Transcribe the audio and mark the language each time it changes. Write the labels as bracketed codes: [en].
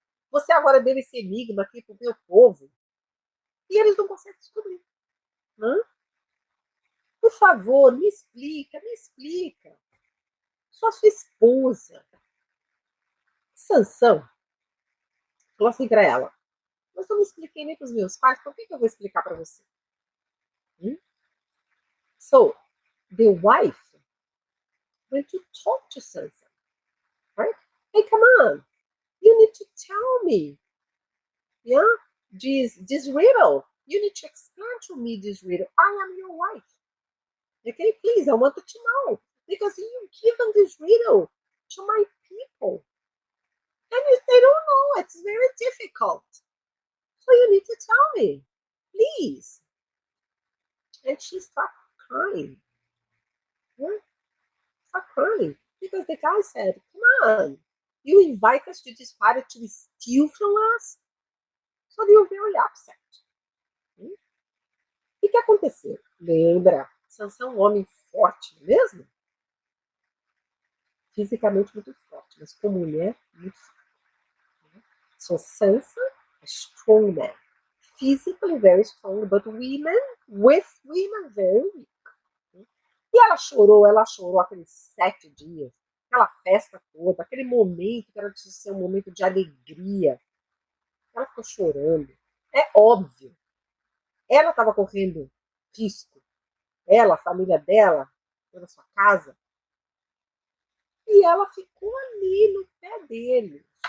[pt] Você agora deu esse enigma aqui pro meu povo. E eles não conseguem descobrir. Hã? Por favor, me explica, me explica. Sou a sua esposa. Sansão falou assim para ela: mas eu não expliquei nem para os meus pais, por que eu vou explicar para você? [en] So, the wife went to talk to Sansa, right? Hey, come on, you need to tell me, yeah, this riddle. You need to explain to me this riddle. I am your wife. Okay, please, I wanted to know because you've given this riddle to my people, and if they don't know, it's very difficult. So you need to tell me, please. And she started crying. Yeah, started crying because the guy said, "Come on, you invite us to this party to steal from us." So they were very upset. [pt] que aconteceu? Lembra, Sansão é um homem forte, não é mesmo? Fisicamente muito forte, mas como mulher, muito forte. [en] So Sansa, a strong man. Physically very strong, but with women very weak. [pt] E ela chorou aqueles 7 dias, aquela festa toda, aquele momento que era de ser um momento de alegria. Ela ficou chorando. É óbvio. Ela estava correndo risco. Ela, a família dela, toda a sua casa. E ela ficou ali no pé dele.